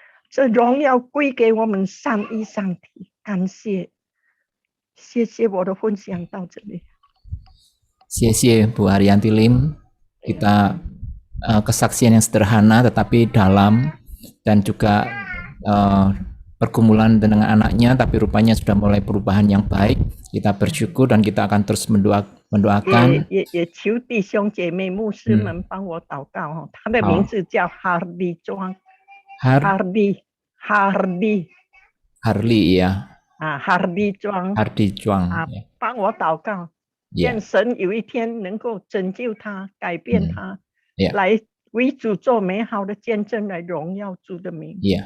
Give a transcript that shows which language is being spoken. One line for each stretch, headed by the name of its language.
Chinese: 这荣耀归给我们上帝上帝，感谢。谢谢，我的分享到这里。谢谢
Indonesian: Bu Ariyanti Lim. Kita kesaksian yang sederhana tetapi dalam, dan juga pergumulan dengan anaknya, tapi rupanya sudah mulai perubahan yang baik. Kita bersyukur dan kita akan terus mendoakan.
Chinese: 也求弟兄姐妹牧师们帮我祷告他的名字叫哈利庄。
Indonesian: Hardy ya.
Chinese: Hardy Zhuang 帮我祷告，愿神有一天能够拯救他，改变他，来为主做美好的见证，来荣耀主的名。